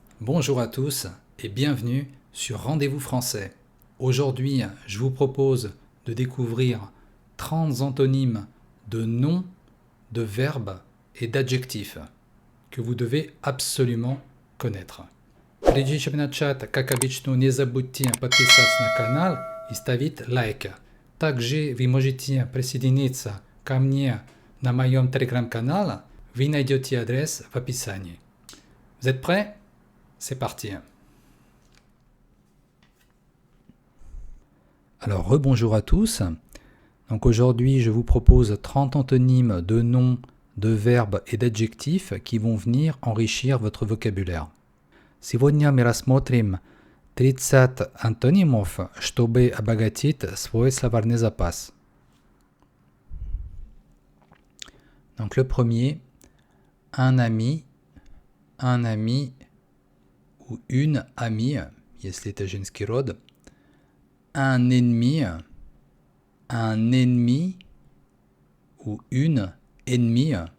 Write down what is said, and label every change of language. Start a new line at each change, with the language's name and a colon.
French: Bonjour à tous et bienvenue sur Rendez-vous français. Aujourd'hui, je vous propose de découvrir 30 antonymes de noms, de verbes et d'adjectifs que vous devez absolument connaître.
Russian: Прежде чем начать, как обычно, не забудьте подписаться на канал и ставить лайк. Также вы можете присоединиться ко мне на моем телеграм-канале. Вы найдете адрес в описании.
French: Vous êtes prêts? C'est parti. Alors, rebonjour à tous. Donc aujourd'hui, je vous propose 30 antonymes de noms, de verbes et d'adjectifs qui vont venir enrichir votre vocabulaire.
Russian: Сегодня мы рассмотрим 30 антонимов, чтобы обогатить свой словарный запас.
French: Donc le premier, un ami ou une amie,
Russian: если это женский род,
French: un ennemi ou une ennemie,